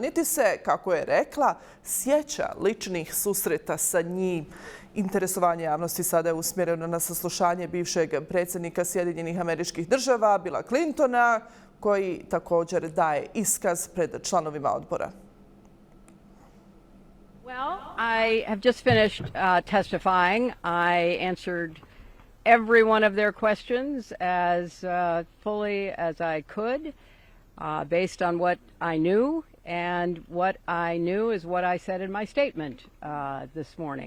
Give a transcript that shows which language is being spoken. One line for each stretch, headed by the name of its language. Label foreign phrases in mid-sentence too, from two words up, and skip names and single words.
Bosnian: Niti se, kako je rekla, sjeća ličnih susreta sa njim. Interesovanje javnosti sada je usmjereno na saslušanje bivšeg predsjednika Sjedinjenih Američkih Država, Billa Clintona, koji također daje iskaz pred članovima odbora.
English: Well, I have just finished testifying. I answered every one of their questions as fully as I could, based on what I knew, and what I knew is what I said in my statement this morning.